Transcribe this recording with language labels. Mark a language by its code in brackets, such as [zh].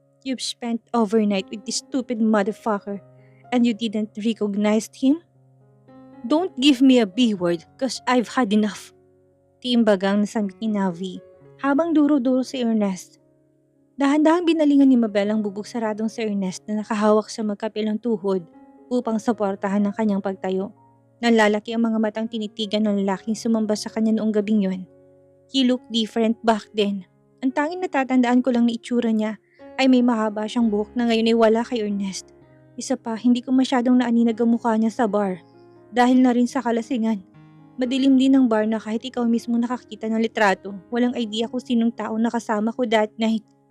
[en] You've spent overnight with this stupid motherfucker and you didn't recognize him? Don't give me a B word cause I've had enough. [tl] Tiimbagang nasamit ni Navi habang duro-duro si Ernest. Dahan-dahang binalingan ni Mabel ang bubog saradong si Ernest na nakahawak sa magkapilang tuhod upang suportahan ang kanyang pagtayo. Nalalaki ang mga matang tinitigan ng lalaking sumamba sa kanya noong gabing yon. [en] He looked different back then. [tl] Ang tanging natatandaan ko lang na itsura niya ay may mahaba siyang buhok na ngayon ay wala kay Ernest. Isa pa, hindi ko masyadong naaninag ang mukha niya sa bar dahil na rin sa kalasingan. Madilim din ang bar na kahit ikaw mismo nakakita ng litrato, walang idea kung sinong tao nakasama ko [en] that night.